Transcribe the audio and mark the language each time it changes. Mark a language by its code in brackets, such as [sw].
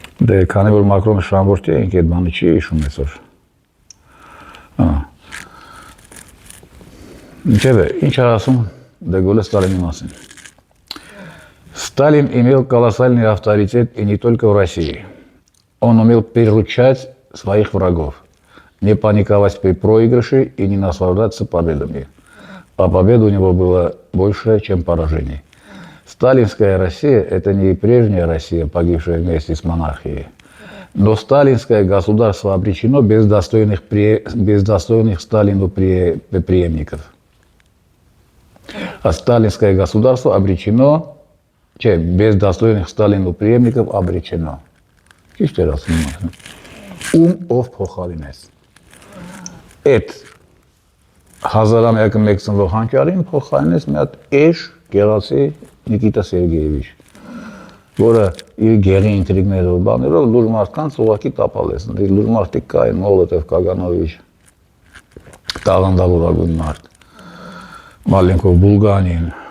[hy] Դե քանի որ Մակրոնը շնորհորդի է, ինքը այդ բանը չի հիշում այսօր։ Ինչևէ, ինչ է ասում դե Գոլը Ստալինի մասին։ [ru] Сталин имел колоссальный авторитет и не только в России. Он умел приручать своих врагов, не паниковать при проигрыше и не наслаждаться победами. А побед у него было больше, чем поражений. Сталинская Россия – это не прежняя Россия, погибшая вместе с монархией. Но сталинское государство обречено без достойных Сталину преемников. А сталинское государство обречено, без достойных Сталину преемников обречено. Чисто раз [hy] ով փոխարինես։ Այդ հազարամյակը մեկ ծնվող հանճարին փոխարինես մի հատ էշ գեղացի Նիկիտա Սերգեևիչ, որը իր գեղի ինտրիգներով բաներով լուր մարդկանց ուղղակի տապալեց։ Լուր մարդիկ կային Մոլոտով, Կագանովիչ, տաղանդավորագույն մարդ, Մալենկով, Բուլգանին։